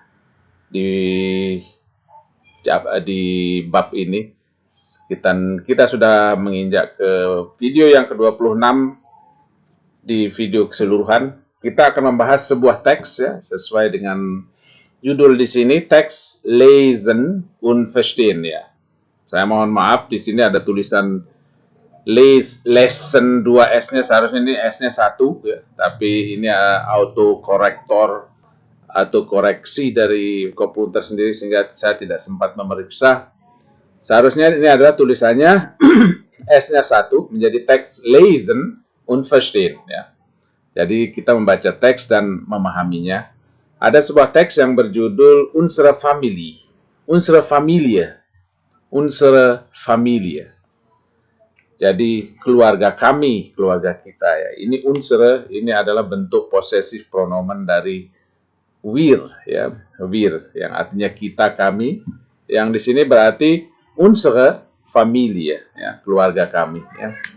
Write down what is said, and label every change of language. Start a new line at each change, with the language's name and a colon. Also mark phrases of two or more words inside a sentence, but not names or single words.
Indonesian: Di bab ini kita sudah menginjak ke video yang ke-26 di video keseluruhan. Kita akan membahas sebuah teks ya, sesuai dengan judul di sini, teks
German: lesen und verstehen
Indonesian: ya. Saya mohon maaf, di sini ada tulisan lesson 2S-nya, seharusnya ini S-nya 1 ya, tapi ini autokorrektor atau koreksi dari komputer sendiri sehingga saya tidak sempat memeriksa. Seharusnya ini adalah tulisannya S-nya 1 menjadi teks
German: lesen und verstehen
Indonesian: ya. Jadi kita membaca teks dan memahaminya. Ada sebuah teks yang berjudul
German: unsere Familie. Unsere Familie. Unsere Familie.
Indonesian: Jadi keluarga kami, keluarga kita ya. Ini unsere, ini adalah bentuk posesif pronomen dari wir ya, wir yang artinya kita, kami, yang di sini berarti
German: unsere Familie
Indonesian: ya, keluarga kami ya.